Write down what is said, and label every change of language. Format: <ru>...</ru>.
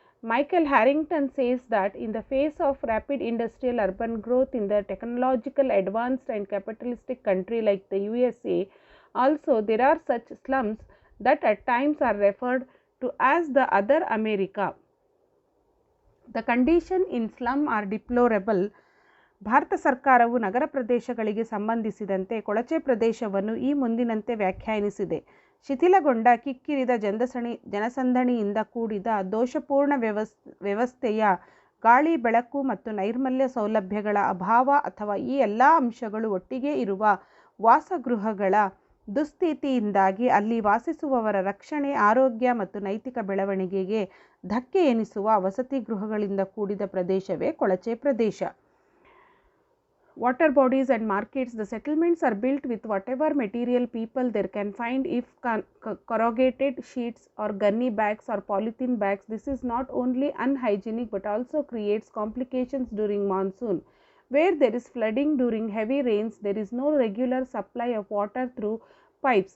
<en>Michael Harrington says that in the face of rapid industrial urban growth in the technological advanced and capitalistic country like the USA, also there are such slums that at times are referred to as the other America. The condition in slum are deplorable.</en> <kn>Bharat ಸರ್ಕಾರವು ನಗರ ಪ್ರದೇಶಗಳಿಗೆ ಸಂಬಂಧಿಸಿದಂತೆ ಕೊಳಚೆ ಪ್ರದೇಶವನ್ನು ಈ ಮುಂದಿನಂತೆ ವ್ಯಾಖ್ಯಾನಿಸಿದೆ. ಶಿಥಿಲಗೊಂಡ, ಕಿಕ್ಕಿರಿದ ಜನಸಂದಣಿಯಿಂದ ಕೂಡಿದ, ದೋಷಪೂರ್ಣ ವ್ಯವಸ್ಥೆಯ, ಗಾಳಿ, ಬೆಳಕು ಮತ್ತು ನೈರ್ಮಲ್ಯ ಸೌಲಭ್ಯಗಳ ಅಭಾವ ಅಥವಾ ಈ ಎಲ್ಲ ಅಂಶಗಳು ಒಟ್ಟಿಗೆ ಇರುವ ವಾಸಗೃಹಗಳ ದುಸ್ಥಿತಿಯಿಂದಾಗಿ ಅಲ್ಲಿ ವಾಸಿಸುವವರ ರಕ್ಷಣೆ, ಆರೋಗ್ಯ ಮತ್ತು ನೈತಿಕ ಬೆಳವಣಿಗೆಗೆ ಧಕ್ಕೆ ಎನಿಸುವ ವಸತಿ ಗೃಹಗಳಿಂದ ಕೂಡಿದ ಪ್ರದೇಶವೇ ಕೊಳಚೆ ಪ್ರದೇಶ.</kn> <en>Water bodies and markets. The settlements are built with whatever material people there can find. If corrugated sheets or gunny bags or polythene bags, this is not only unhygienic but also creates complications during monsoon. Where there is flooding during heavy rains, there is no regular supply of water through pipes.</en>